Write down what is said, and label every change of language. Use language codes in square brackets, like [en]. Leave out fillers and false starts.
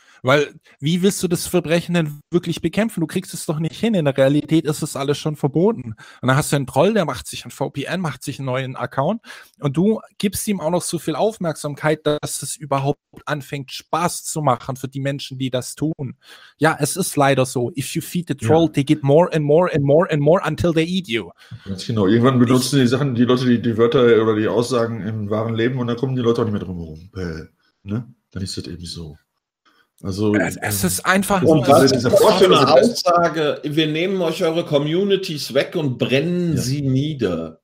[de] Weil wie willst du das Verbrechen denn wirklich bekämpfen? Du kriegst es doch nicht hin. In der Realität ist es alles schon verboten. Und dann hast du einen Troll, der macht sich ein VPN, macht sich einen neuen Account und du gibst ihm auch noch so viel Aufmerksamkeit, dass es überhaupt anfängt, Spaß zu machen für die Menschen, die das tun. Ja, es ist leider so. [en] If you feed the troll, [de] ja. [en] They get more and more and more and more until they eat you. [de] Ganz genau. Irgendwann benutzen die Sachen, die Leute, die Wörter oder die Aussagen im wahren Leben und dann kommen die Leute auch nicht mehr drum herum. Ne? Dann ist das eben so. Also, es ist einfach und nur das ist was für eine Aussage, wir nehmen euch eure Communities weg und brennen sie nieder.